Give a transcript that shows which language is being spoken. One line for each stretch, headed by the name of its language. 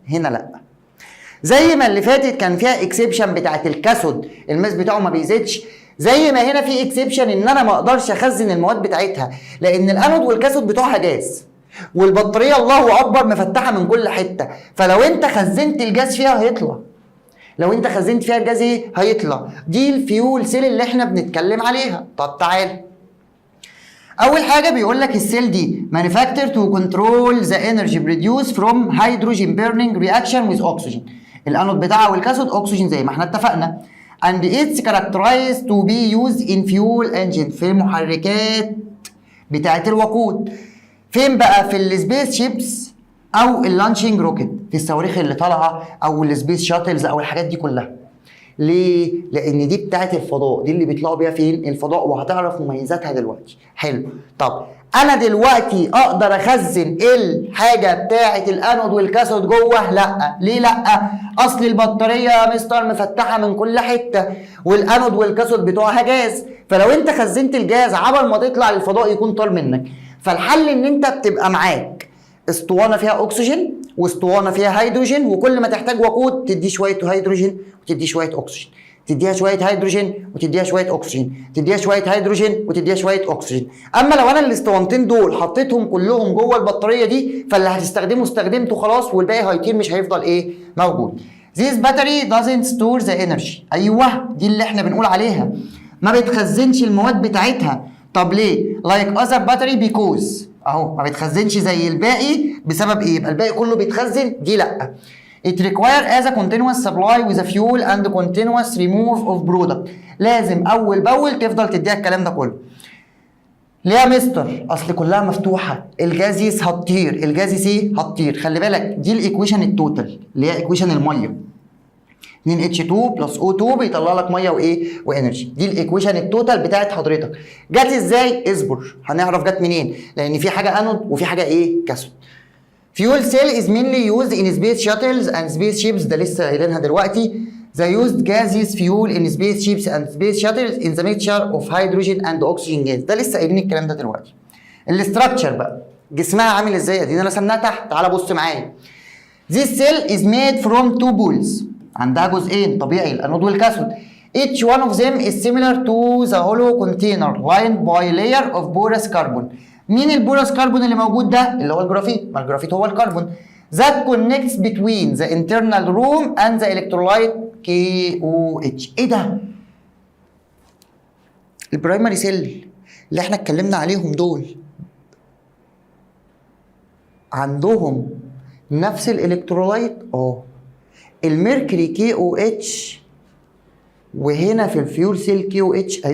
Arabic: هنا لا. زي ما اللي فاتت كان فيها اكسبشن بتاعت الكاثود الماس بتاعه ما بيزيدش، زي ما هنا في اكسبشن ان انا ما اقدرش اخزن المواد بتاعتها، لان الانود والكاثود بتوعها جاز، والبطاريه الله اكبر مفتحه من كل حته. فلو انت خزنت الجاز فيها هيطلع، لو انت خزنت فيها الجاز ايه؟ هيطلع. دي الفيول سيل اللي احنا بنتكلم عليها. طب تعال، اول حاجه بيقول لك السيل دي
English: manufacture to control the energy produced from hydrogen burning reaction with oxygen.
Arabic: الانود بتاعها والكاثود اكسجين زي ما احنا اتفقنا.
English: and it's characterized to be used in fuel engine،
Arabic: في المحركات بتاعت الوقود. فين بقى؟ في السبيس شيبس او اللانشنج روكيت، في الصواريخ اللي طالعه او السبيس شاتلز او الحاجات دي كلها. ليه؟ لان دي بتاعت الفضاء، دي اللي بيطلعوا بيها فين؟ الفضاء، وهتعرف مميزاتها دلوقتي. حلو. طب انا دلوقتي اقدر اخزن الحاجه بتاعت الانود والكاثود جوه؟ لا. ليه لا؟ اصل البطاريه يا مستر مفتحه من كل حته، والانود والكاثود بتوعها جاز، فلو انت خزنت الجاز عبر ما تطلع للفضاء يكون طار منك. فالحل ان انت بتبقى معاك اسطوانه فيها اكسجين واسطوانه فيها هيدروجين، وكل ما تحتاج وقود تدي شويه هيدروجين وتدي شويه اكسجين، تديها شويه هيدروجين وتديها شويه اكسجين، تديها شويه هيدروجين وتديها شويه اكسجين. اما لو انا الاسطوانتين دول حطيتهم كلهم جوه البطاريه دي، فاللي هتستخدمه استخدمته خلاص والباقي هيطير مش هيفضل ايه موجود.
English: This battery doesn't store the energy.
Arabic: ايوه دي اللي احنا بنقول عليها، ما بتخزنش المواد بتاعتها. طب ليه؟
English: like other battery because
Arabic: اهو ما بتخزنش زي الباقي بسبب ايه؟ يبقى الباقي كله بيتخزن، دي لا.
English: It require as a continuous supply with a fuel and continuous remove of product.
Arabic: لازم اول باول تفضل تديها الكلام ده كله. ليه يا مستر؟ اصل كلها مفتوحه، الجازيس هتطير، الجازيس ايه؟ هتطير. خلي بالك دي الايكويشن التوتال اللي هي ايكويشن الميه. 2H2 بلس O2 بيطلع لك ميه وايه؟ وانرجي. دي الايكويشن التوتال بتاعت حضرتك. جت ازاي؟ اصبر هنعرف جت منين، لان في حاجه انود وفي حاجه ايه؟ كاثود.
English: Fuel cell is mainly used in space shuttles and space ships.
Arabic: ده لسه قايلينها دلوقتي.
English: The used gaseous fuel in space ships and space shuttles in the mixture of hydrogen and oxygen gas.
Arabic: ده لسه قايلين الكلام ده دلوقتي. الاستراكشر بقى جسمها عامل ازاي؟ دي انا رسمناها تحت، تعالى بص معايا.
English: This cell is made from two poles.
Arabic: عندها جزئين طبيعي، الانود والكاثود.
English: Each one of them is similar to the hollow container lined by layer of porous carbon.
Arabic: مين البورس كربون اللي موجود ده؟ اللي هو الجرافيت، ما الجرافيت هو الكربون.
English: That connects between the internal room and the electrolyte KOH.
Arabic: ايه ده؟ البرايمري سيل اللي احنا اتكلمنا عليهم دول عندهم نفس الالكترولايت؟ الميركوري KOH، وهنا في الفيول سيل KOH.